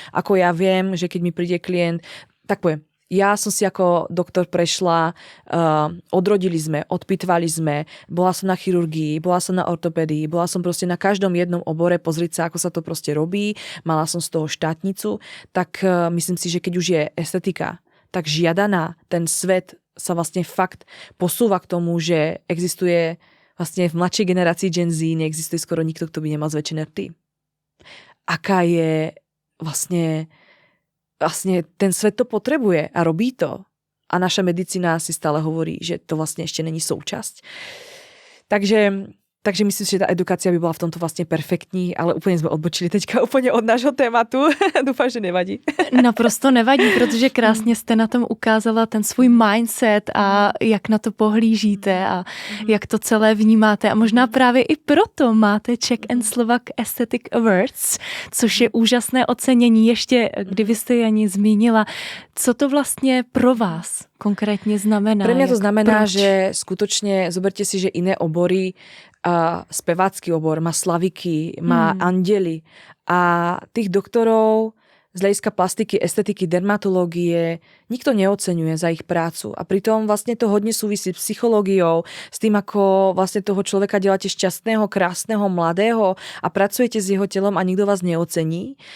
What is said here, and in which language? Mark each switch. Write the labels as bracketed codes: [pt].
[sk] Ako ja viem, že keď mi príde klient, tak poviem, ja som si ako doktor prešla, odrodili sme, odpitvali sme, bola som na chirurgii, bola som na ortopédii, bola som proste na každom jednom obore pozrieť sa, ako sa to proste robí, mala som z toho štátnicu, tak myslím si, že keď už je estetika, tak žiadaná, ten svet sa vlastne fakt posúva k tomu, že existuje vlastne v mladšej generácii Gen Z, neexistuje skoro nikto, kto by nemal zväčšené rty. Aká je vlastne ten svet to potrebuje a robí to. A naša medicína si stále hovorí, že to vlastne ešte není súčasť. Takže myslím si, že tá edukácia by bola v tomto vlastne perfektní, ale [cs] úplně jsme odbočili teďka úplně [sk] od nášho tématu. [cs] Doufám, že nevadí. Naprosto nevadí, protože krásně jste na tom ukázala ten svůj mindset a jak na to pohlížíte a jak to celé vnímáte. A možná právě i proto máte Czech and Slovak Aesthetic Awards, což je úžasné ocenění. Ještě, kdyby jste je ani zmínila, co to vlastně pro vás konkrétně znamená? [sk] Pre mňa to znamená, že skutočne, zoberte si, že iné obory, spevácky obor má slaviky, má andely a tých doktorov z hľadiska plastiky, estetiky, dermatológie nikto neoceňuje za ich prácu. A pritom vlastne to hodne súvisí s psychológiou, s tým, ako vlastne toho človeka deláte šťastného, krásneho, mladého a pracujete s jeho telom a nikto vás neocení.